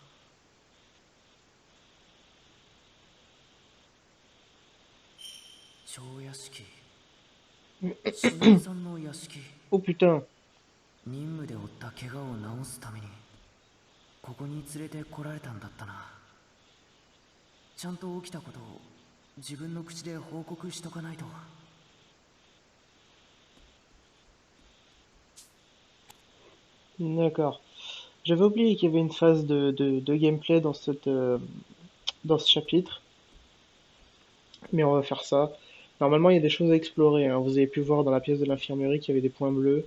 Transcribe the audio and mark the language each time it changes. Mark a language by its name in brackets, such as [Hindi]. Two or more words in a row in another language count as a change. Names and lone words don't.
[Japanese] 蝶屋敷。しのぶさんの屋敷。 [French] Oh putain. [Japanese] 任務で負った怪我を治すためにここに連れてこられたんだったな。ちゃんと起きたことを自分の口で報告しとかないと。 [French] D'accord. J'avais oublié qu'il y avait une phase de gameplay dans dans ce chapitre. Mais on va faire ça. Normalement, il y a des choses à explorer, hein. Vous avez pu voir dans la pièce de l'infirmerie qu'il y avait des points bleus.